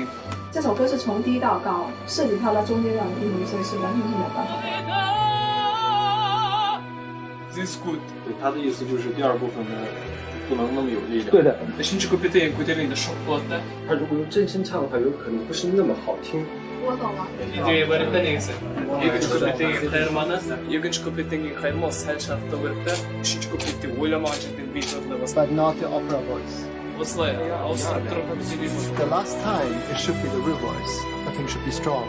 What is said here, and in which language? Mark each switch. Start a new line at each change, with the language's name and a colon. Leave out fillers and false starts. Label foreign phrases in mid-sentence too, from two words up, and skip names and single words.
Chinese: 这首歌是从低到高，设计跳到中间这样的音律，所以是完全是没有办法的。
English: This good.
Chinese: 对，他的意思就是第二部分呢不能那么有力量。对的，
Kazakh: үшінші куплетің көтеріліңді шоқ болады.
Chinese: 他如果用真声唱的话，有可能不是那么好听。我懂了。
Kazakh: идея бар да негізі. екінші куплетіңге қайырманы, екінші куплетіңге қайырмау сәл шарықтау керек та, үшінші куплетте ойламаған жерден бет орнына басып.
English: But not the opera voice.
Kazakh: Осылай ауыстырып тұрып сөйлейміз.
English: The last time it should be the real voice. I think should be strong.